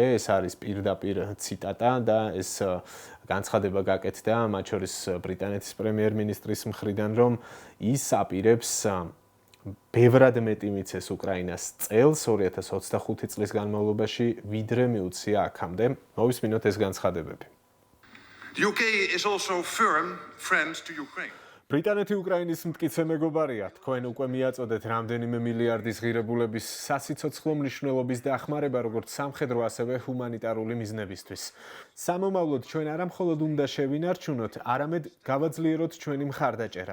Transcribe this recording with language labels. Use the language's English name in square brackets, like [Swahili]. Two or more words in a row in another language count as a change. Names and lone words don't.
[Georgian] ეს არის პირდაპირ ციტატა და ეს განცხადება გაკეთდა მათ შორის ბრიტანეთის პრემიერ-მინისტრის მხრიდან, რომ ის აპირებს ბევრად მეტი მიცეს უკრაინას წელს 2025 წლის განმავლობაში ვიდრე მიუცია აქამდე. მოვისმინოთ ეს განცხადებები. [English] The UK is also firm friend to Ukraine. [Georgian] ბრიტანეთი უკრაინის მტკიცე მეგობარია. თქვენ უკვე მიაწოდეთ რამდენიმე მილიარდის ღირებულების სასიცოცხლო მნიშვნელობის დახმარება, როგორც სამხედრო, ასევე ჰუმანიტარული მიზნებისთვის. სამომავლოდ ჩვენ არა მხოლოდ უნდა შევინარჩუნოთ, არამედ გავაძლიეროთ ჩვენი მხარდაჭერა.